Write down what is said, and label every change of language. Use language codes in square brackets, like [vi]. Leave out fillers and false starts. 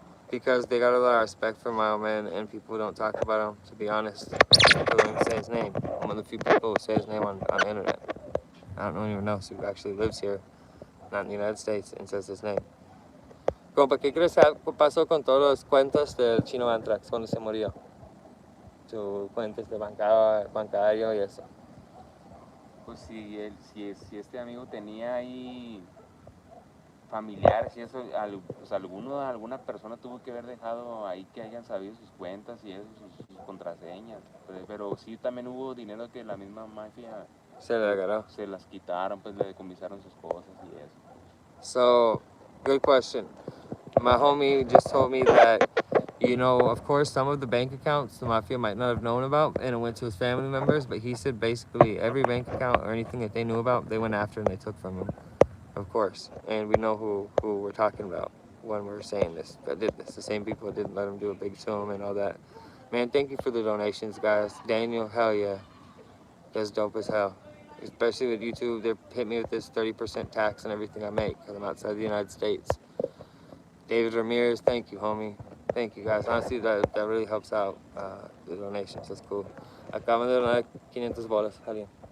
[en] Because they got a lot of respect for my old man, and people don't talk about him, to be honest. People don't even say his name. I'm one of the few people who say his name on the internet. I don't know anyone else who actually lives here, not in the United States, and says his name. [es] Compa, ¿qué crees que pasó con todas las cuentas del chino Antrax cuando se murió? Sus cuentas de bancario y eso. Pues si este amigo tenía ahí familiares y eso, pues alguna persona tuvo que haber dejado ahí que hayan sabido sus cuentas y eso, sus contraseñas. Pero sí también hubo dinero que la misma mafia Se le agarró. se las quitaron, pues le decomisaron sus cosas y eso. [en] So, good question. My homie just told me that, you know, of course, some of the bank accounts the mafia might not have known about, and it went to his family members, but he said basically every bank account or anything that they knew about, they went after and they took from him, of course. And we know who we're talking about when we're saying this, that did this. The same people who didn't let him do it big to him and all that. Man, thank you for the donations, guys. Daniel, hell yeah. That's dope as hell. Especially with YouTube, they hit me with this 30% tax on everything I make because I'm outside the United States. David Ramirez, thank you, homie. Thank you, guys. Honestly, that really helps out the donations. That's cool. [es] Acaban de donar 500 bolas, alguien.